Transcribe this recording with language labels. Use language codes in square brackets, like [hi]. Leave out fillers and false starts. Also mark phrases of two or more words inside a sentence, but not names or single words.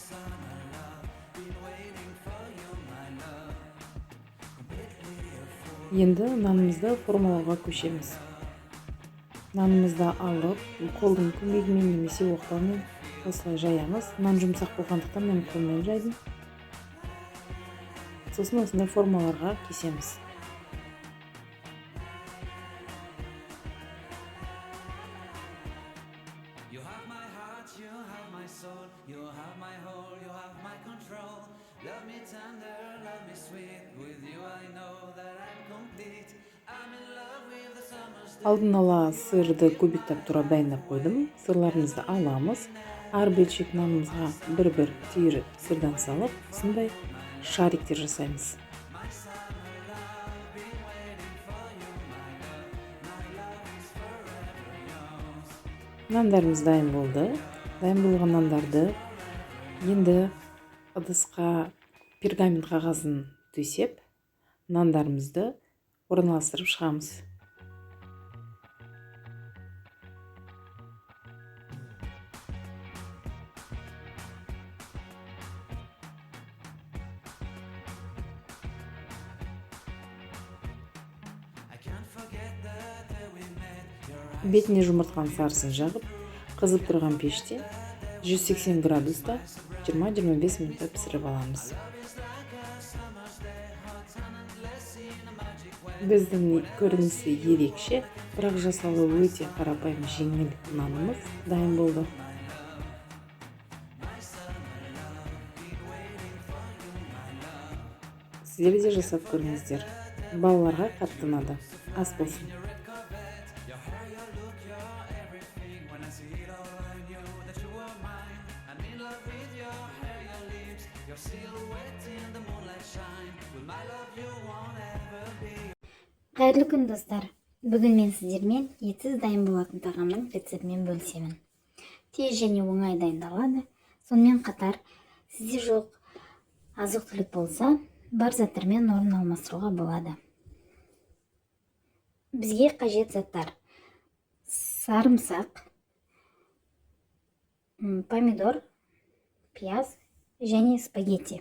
[kk] Енді нанымызды формалауға көшеміз. Нанымызды алып, қолдың көмегімен немесе оқтаумен осылай жаямыз. Нан жұмсақ болғандықтан мен қолмен жайдым. Сосын осындай формаларға кесеміз. [en] You have my heart, you have my soul, you have my whole, you have my control. Love me tender, love me sweet, with you I know that I'm complete. I'm in love with the summer's day. [kk] Алдын ала сырды кубиктап турап дайындап қойдым. Сырларымызды аламыз. Әр бөлшек нанымызға бір-бір түйір сырдан салып, осындай шариктер жасаймыз. Нандарымыз дайын болды. Дайын болған нандарды енді ыдысқа пергамент қағазын төсеп, нандарымызды орналастырып шығамыз. [en] I can't forget the day we met. Your eyes [kk] Бетіне жұмыртқаның сарысын жағып, қызып тұрған пеште 180 градуста 20-25 минутта пісіріп аламыз. Біздің көрінісі ерекше, бірақ жасалуы өте қарапайым жеңіл нанымыз дайын болды. Сіздер де жасап көріңіздер. Балаларға қатты ұнады. Ас болсын. [en] when I see it all I knew that you were mine. I'm in love with your hair, your lips, your silhouette in the moonlight shine. With my love you won't ever be. [kk] Қайырлы күн достар. Бүгін мен сіздермен етсіз дайын болатын тағамның рецептімен бөлісемін. Тез және оңай дайындалады. Сонымен қатар сізде жоқ азық-түлік болса, бар заттармен орнын алмастыруға болады. Бізге қажет заттар: сарымсақ, помидор, пияз және спагетти.